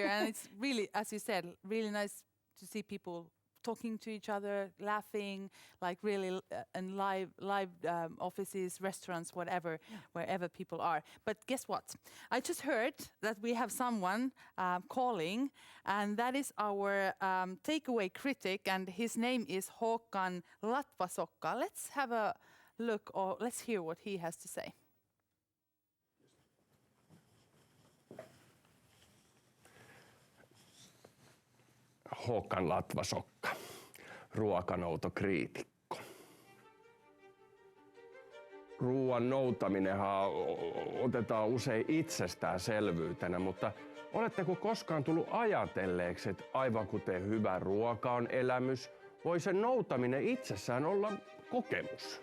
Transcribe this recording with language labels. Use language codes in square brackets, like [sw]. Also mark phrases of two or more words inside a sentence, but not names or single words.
[en] And it's really, as you said, really nice to see people talking to each other, laughing, like really in live offices, restaurants, whatever, wherever people are. But guess what? I just heard that we have someone calling, and that is our takeaway critic, and his name is Håkan Latvasokka. Let's have a look, or let's hear what he has to say. [fi] Håkan Latvasokka, ruokanoutokriitikko. ruoan noutaminenhan otetaan usein itsestäänselvyytenä, mutta oletteko koskaan tullut ajatelleeksi, että aivan kuten hyvä ruoka on elämys, voi sen noutaminen itsessään olla kokemus?